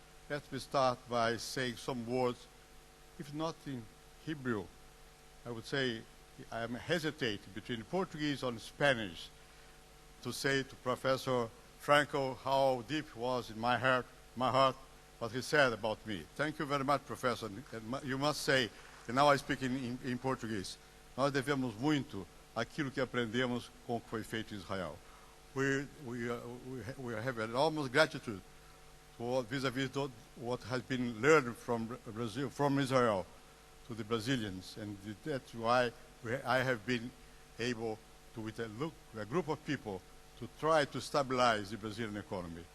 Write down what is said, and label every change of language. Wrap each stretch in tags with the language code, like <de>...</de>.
<en>Let me start by saying some words, if not in Hebrew. I would say I am hesitating between Portuguese and Spanish to say to Professor Franco how deep it was in my heart what he said about me. Thank you very much, Professor. And you must say, and now I speak in Portuguese,</en> <pt>nós devemos muito aquilo que aprendemos com o que foi feito em Israel.</pt> <en>We have enormous gratitude vis-à-vis what has been learned from Brazil, from Israel to the Brazilians, and that's why I have been able to, with a group of people, to try to stabilize the Brazilian economy.</en>